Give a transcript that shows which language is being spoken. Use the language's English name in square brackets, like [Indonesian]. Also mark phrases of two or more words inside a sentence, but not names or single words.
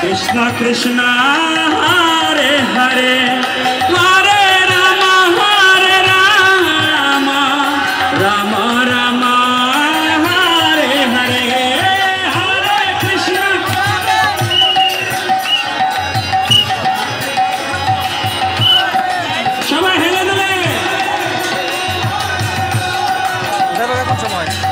[Sanskrit] कृष्ण कृष्ण हरे हरे हरे राम हरे राम राम राम हरे हरे हरे कृष्ण [Bangla] সবাই হেলে দুলে যাবে কোন সময়